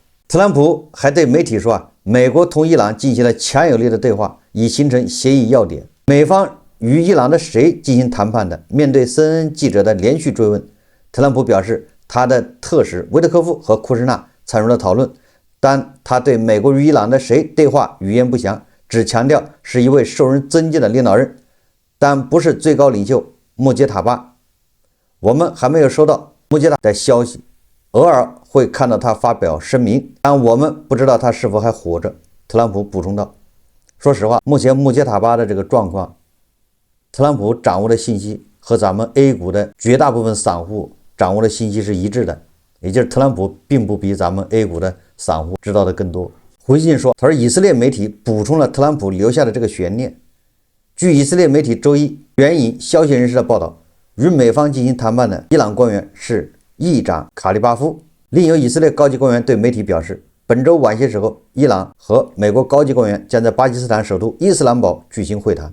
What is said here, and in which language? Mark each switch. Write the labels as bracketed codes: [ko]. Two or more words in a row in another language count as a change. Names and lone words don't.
[zh] 特朗普還對媒體說，美國同伊朗進行了強有力的對話，以形成協議要點。美方與伊朗的誰進行談判的？面對 CNN 記者的連續追問，特朗普表示，他的特使維特科夫和庫什納參入了討論，但他對美國與伊朗的誰對話語言不詳，只強調是一位受人尊敬的領導人，但不是最高領袖穆杰塔巴。我們還沒有收到穆杰塔的消息，偶爾會看到他發表聲明，但我們不知道他是否還活着。特朗普補充道。說實話，目前穆杰塔巴的這個狀況，特朗普掌握的信息和咱們 A 股的絕大部分散戶掌握的信息是一致的，也就是特朗普並不比咱們 A 股的散戶知道的更多。胡锡進說，他說以色列媒體補充了特朗普留下的這個懸念。據以色列媒體周一援引消息人士的報道，與美方進行談判的伊朗官員是議長卡利巴夫。另有以色列高級官員對媒體表示，本周晚些時候，伊朗和美國高級官員將在巴基斯坦首都伊斯蘭堡舉行會談。